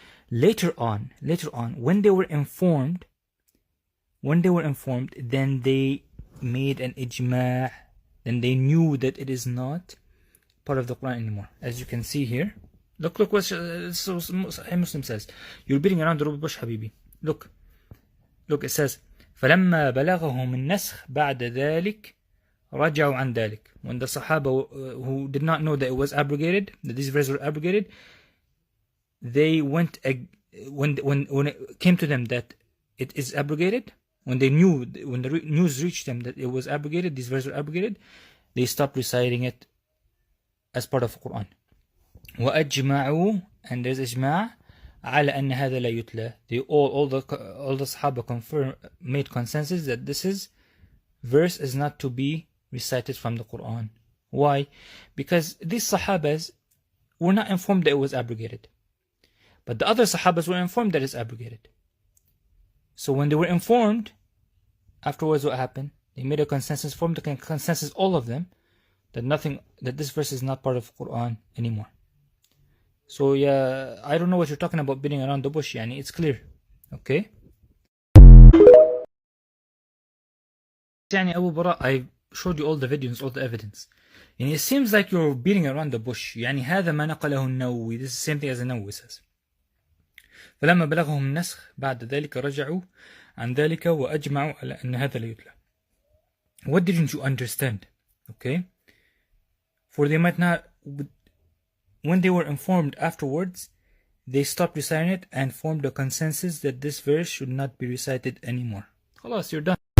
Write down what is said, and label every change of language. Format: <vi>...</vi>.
<en>Later on, when they were informed, then they made an ijma', then they knew that it is not part of the Quran anymore. As you can see here, look what Sahih Muslim says. You're beating around the bush, Habibi. Look, it says,</en> <ar>فَلَمَّا بَلَغَهُمُ النَّسْخ بَعْدَ ذَلك رَجَعُوا عَنْ ذَلك.</ar> <en>When the Sahaba who did not know that it was abrogated, that these verses were abrogated, they went, when it came to them that it is abrogated, when the news reached them that it was abrogated, these verses were abrogated, they stopped reciting it as part of the Quran.</en> <ar>وأجمعوا,</ar> <en>and there's</en> <ar>إجماع على أن هذا لا يتلى.</ar> <en>They all the Sahaba made consensus that this verse is not to be recited from the Quran. Why? Because these Sahabas were not informed that it was abrogated. But the other Sahabas were informed that it's abrogated. So when they were informed, afterwards what happened? They made a consensus, formed a consensus, all of them, that this verse is not part of the Quran anymore. So yeah, I don't know what you're talking about beating around the bush. Yani, it's clear. Okay? Yani Abu Baraa, I showed you all the videos, all the evidence. And it seems like you're beating around the bush.</en> <ar>يعني هذا ما نقله النووي.</ar> <en>This is the same thing as the Nawawi says.</en> <ar>فلما بلغهم النسخ بعد ذلك رجعوا عن ذلك وأجمعوا على أن هذا لا يتلى.</ar> <en>What didn't you understand? Okay? For they might not, when they were informed afterwards, they stopped reciting it and formed a consensus that this verse should not be recited anymore.</en> <ar>خلاص,</ar> <en>you're done.</en>